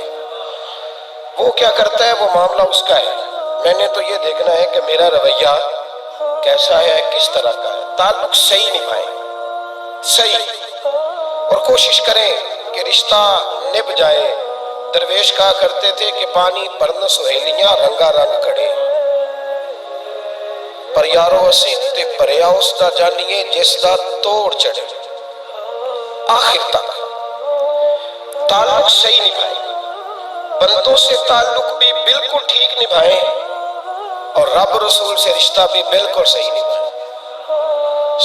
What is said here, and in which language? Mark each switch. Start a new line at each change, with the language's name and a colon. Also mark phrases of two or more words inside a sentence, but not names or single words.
Urdu: وہ کیا کرتا ہے وہ معاملہ اس کا ہے، میں نے تو یہ دیکھنا ہے کہ میرا رویہ کیسا ہے، کس طرح کا ہے۔ تعلق صحیح نبھائیں، صحیح، اور کوشش کریں کہ رشتہ نبھ جائے۔ درویش کہا کرتے تھے کہ
Punjabi: پانی پرن سہیلیاں رنگا رنگ کھڑے، پر یارو اسی تے پریا اس دا جانیے جس دا توڑ چڑھے۔
Urdu: آخر تک تعلق صحیح نبھائیں، بندوں سے تعلق بھی بالکل ٹھیک نبھائیں، اور رب رسول سے رشتہ بھی بالکل صحیح نبھائیں۔